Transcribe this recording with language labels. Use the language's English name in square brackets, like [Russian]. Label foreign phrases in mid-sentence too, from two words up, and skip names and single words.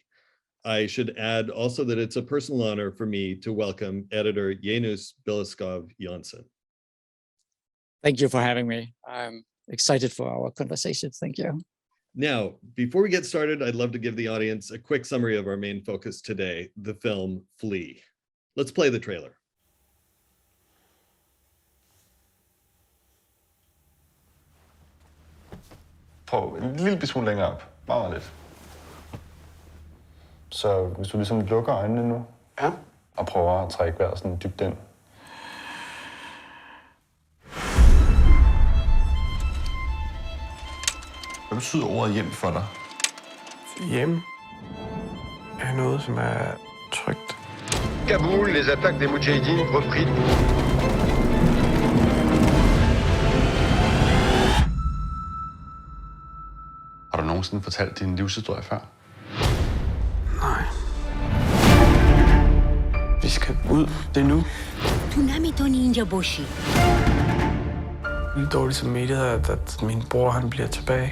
[English] I should add also that it's a personal honor for me to welcome editor Janus Billeskov Jansen. Thank you for having me. I'm excited for our conversation. Thank you. Now, before we get started, I'd love to give the audience a quick summary of our main focus today, the film Flea. Let's play the trailer. [Danish] Prøv en lille smule længere op. Meget lidt. Så hvis du ligesom lukker øjnene nu, og prøver at trække vejret sådan dybt ind. Hvad betyder ordet hjem for dig? Hjem er noget, som er trygt. [French] Kaboul, les attaques des Moudjahidines repris. [Danish] Har du nogensinde fortalt din livshistorie før? Nej. Vi skal ud. Det er nu. Lidt dårligt samvittighed, at min bror han bliver tilbage.